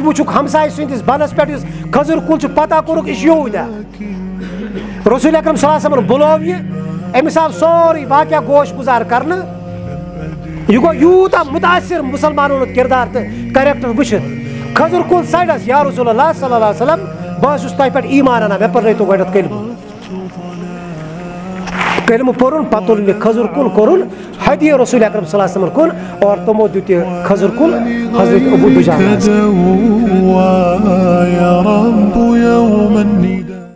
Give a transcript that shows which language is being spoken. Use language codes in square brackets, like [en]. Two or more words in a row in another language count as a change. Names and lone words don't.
[ks] وٕچھُکھ ہمساے سٕنٛدِس بنس پٮ۪ٹھ یُس کھٔزٕر کُل چھُ پتہ کوٚرُکھ یہِ چھُ یہوٗدۍ اکھ رسول اکرم صلی اللہ علیہ وسلم بُلوو یہِ أمِس آو سورُے واقعہ گوش گُزار کرنہٕ یہِ گوٚو یوٗتاہ مُتاثر مُسلمانن ہُنٛد کردار تہٕ کریکٹر وٕچھِتھ کھٔزٕر کُل سایڈس یا رسول اللہ صلی اللہ علیہ وسلم بہٕ حظ چھُس تۄہہِ پٮ۪ٹھ ایٖمان انان مےٚ پرنٲیتو گۄڈنٮ۪تھ کلمہ پوٚرُن پتہٕ تُل مےٚ کھٔزٕر کُل کوٚرُن ہدیہِ رسول اکرم صلی اللہ علیہ وسلم کُن اور تِمو دیُت یہِ کھٔزٕر کُل حضرت ابو دجانہ